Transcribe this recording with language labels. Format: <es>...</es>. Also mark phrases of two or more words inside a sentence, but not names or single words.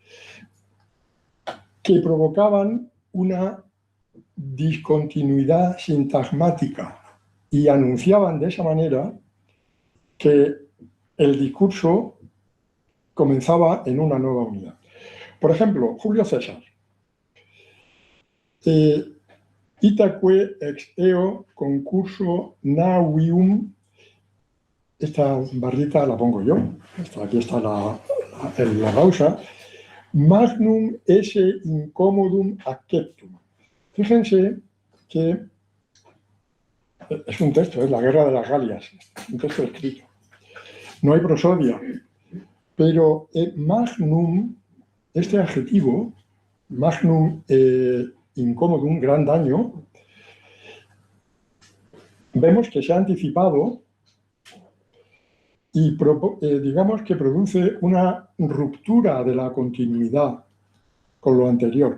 <es>que provocaban una discontinuidad sintagmática y anunciaban de esa manera que el discurso comenzaba en una nueva unidad. Por ejemplo, Julio César.</es> <la>Itaque ex eo concurso navium.</la> <es>Esta barrita la pongo yo. Aquí está la pausa.</es> <la>Magnum esse incommodum acceptum.</la> <es>Fíjense que es un texto, es la Guerra de las Galias, un texto escrito. No hay prosodia, pero magnum, este adjetivo,</es> <la>magnum incomodum,</la> <es>gran daño, vemos que se ha anticipado y digamos que produce una ruptura de la continuidad con lo anterior.</es>